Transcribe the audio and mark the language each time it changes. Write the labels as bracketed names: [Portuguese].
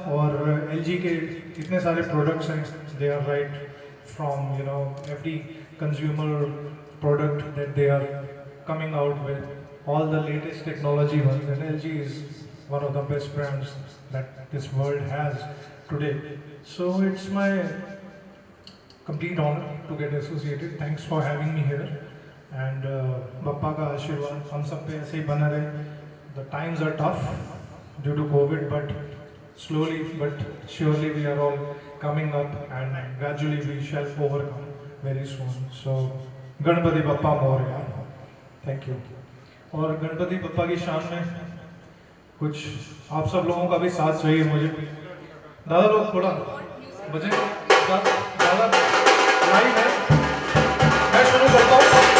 [Hindi] और LG के इतने सारे products हैं, [English] they are right from every consumer product that they are coming out with, all the latest technology ones, and LG is one of the best brands that this world has today. So it's my complete honor to get associated. Thanks for having me here, and [Hindi] Bappa ka आशीर्वाद हम सब पे ऐसे ही बना रहे। [English] The times are tough due to COVID, but slowly but surely we are all coming up, and gradually we shall overcome very soon. So Ganpati Bappa Moria. Thank you. [Hindi] और गणपति बप्पा की शान में कुछ आप सब लोगों का भी साथ चाहिए मुझे। दादा लोग थोड़ा बजे दादा लाइव है, मैं शुरू करता हूँ।